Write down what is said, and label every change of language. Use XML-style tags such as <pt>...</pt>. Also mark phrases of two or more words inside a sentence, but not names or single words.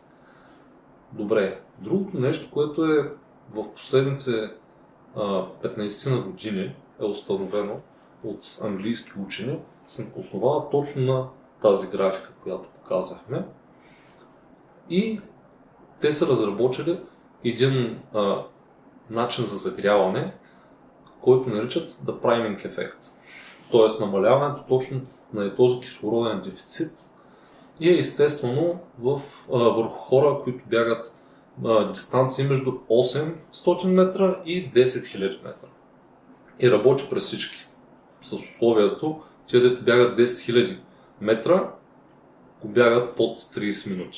<bg>Добре, другото нещо, което е в последните 15 на години е установено от английски учени, се основава точно на тази графика, която показахме. И те са разработили един начин за загряване, който наричат</bg> <en>the priming effect.</en> <bg>Т.е. намаляването точно на този кислороден дефицит и е естествено върху хора, които бягат дистанции между 800 метра и 10 000 метра. И работи през всички. С условието, че дето бягат 10 000 метра, го бягат под 30 минути.</bg>